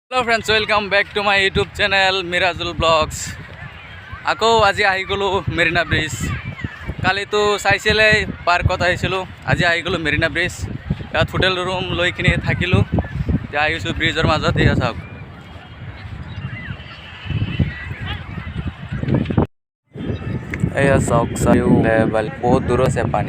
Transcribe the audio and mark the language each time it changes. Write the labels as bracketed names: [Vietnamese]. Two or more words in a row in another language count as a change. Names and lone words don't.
[English] Hello friends, welcome back to my YouTube channel Mirajul Blogs. [Assamese] আকৌ আজি আহি গ'লোঁ মেৰিনা ব্ৰিজ। কালিতো চাইছিলে পাৰ্কত আহিছিলোঁ, আজি আহি গ'লোঁ মেৰিনা ব্ৰিজ। ইয়াত [English] hotel room [Assamese] লৈ কিনি থাকিলোঁ। এতিয়া আহিছোঁ ব্ৰিজৰ মাজত। এয়া চাওক, এয়া চাওক চাৰিওফালে বহুত দূৰ আছে পানী।